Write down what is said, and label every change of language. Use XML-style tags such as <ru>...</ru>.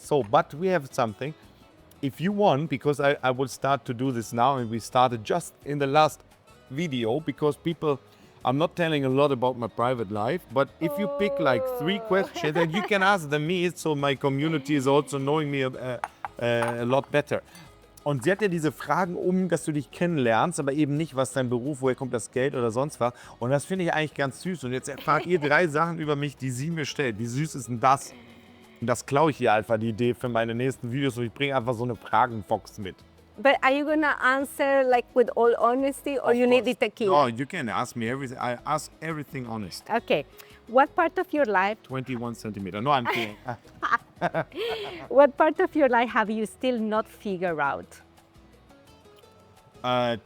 <en>But we have something. If you want, because I will start to do this now, and we started just in the last video, because I'm not telling a lot about my private life, but if you pick like 3 questions, and you can ask them me, so my community is also knowing me a lot better.</en> <de>Und sie hat ja diese Fragen dass du dich kennenlernst, aber eben nicht, was dein Beruf, woher kommt das Geld oder sonst was. Und das finde ich eigentlich ganz süß. Und jetzt erfahrt ihr 3 Sachen über mich, die sie mir stellt. Wie süß ist denn das? Und das klaue ich ihr einfach, die Idee für meine nächsten Videos. Und ich bringe einfach so eine Fragenbox mit.</de> <en>But are you gonna answer like with all honesty, or you need it a key? No, you can ask me everything. I ask everything honest. Okay. What part of your life? 21 centimeter. No, I'm kidding. What part of your life have you still not figured out?</en>